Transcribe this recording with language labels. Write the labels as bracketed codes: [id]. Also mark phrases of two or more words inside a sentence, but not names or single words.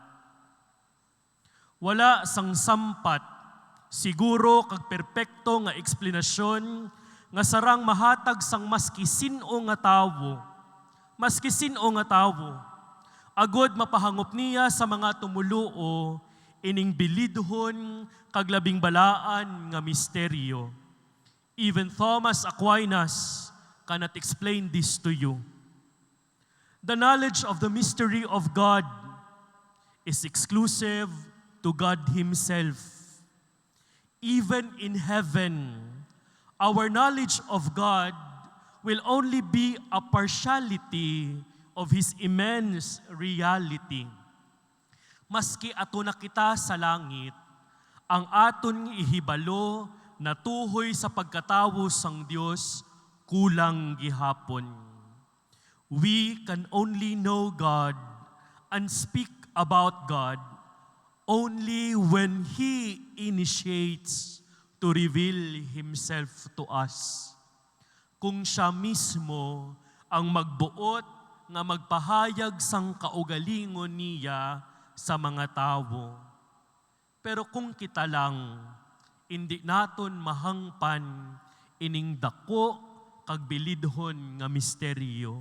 [hil] Wala sang sampat, siguro kag perpekto nga eksplanasyon nga sarang mahatag sang maski sino nga tawo. Maski sino nga tawo. Agod mapahangop niya sa mga tumuluo ining bilidhon kag labing balaan nga misteryo. [en] Even Thomas Aquinas cannot explain this to you. The knowledge of the mystery of God is exclusive to God Himself. Even in heaven, our knowledge of God will only be a partiality of His immense reality. [hil] Maski ato na kita sa langit, ang aton ihibalo na tuhoy sa pagkatawo sang Dios kulang gihapon. [en] We can only know God and speak about God only when He initiates to reveal Himself to us. [hil] Kung siya mismo ang magbuot nga magpahayag sang kaugalingon niya sa mga tao. Pero kung kita lang, hindi naton mahangpan ining dako kag bilidhon nga misteryo.